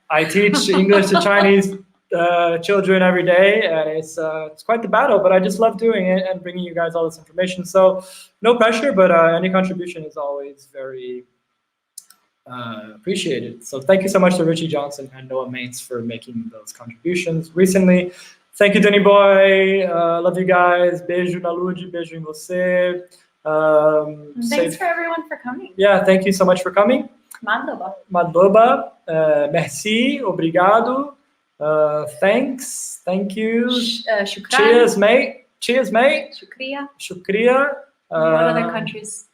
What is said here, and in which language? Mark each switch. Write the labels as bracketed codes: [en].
[en] I teach English to Chinese children every day, and it's quite the battle, but I just love doing it and bringing you guys all this information. So no pressure, but any contribution is always very appreciated. So thank you so much to Richie Johnson and Noah Mates for making those contributions recently. Thank you, Danny Boy. Love you guys. [pt] Beijo na Lud, beijo em você. [en] Thanks for everyone for coming. Yeah, thank you so much for coming. [ka] Madloba. Madloba. [fr] Merci. [pt] Obrigado. [en] Thanks. Thank you. [ar] Shukran. [en] Cheers, mate. Cheers, mate. [hi] Shukriya. Shukriya. [en] What other countries?